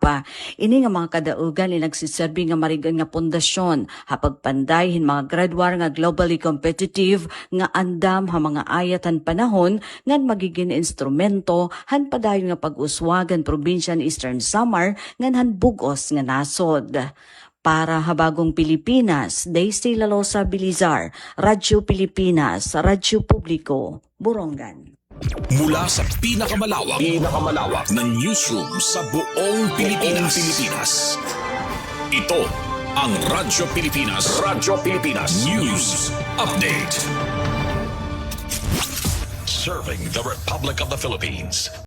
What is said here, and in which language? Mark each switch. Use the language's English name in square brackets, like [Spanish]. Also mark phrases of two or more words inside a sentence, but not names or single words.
[Waray] Ini nga mga kadaugan nagsiserbi nga marigan nga pundasyon hapagpanday hin mga graduar nga [English] globally competitive [Waray] nga andam ha mga ayat han panahon ngan magiging instrumento han padayon nga pag-uswagan probinsya ni Eastern Samar ngan han bugos nga nasod. Para habagong Pilipinas, Daisy Lalosa Bilizar, Radyo Pilipinas, Radyo Publiko, Borongan. [Filipino] Mula sa pinakamalawak na newsroom sa buong Pilipinas. Ito ang Radyo Pilipinas News Update. [English] Serving the Republic of the Philippines.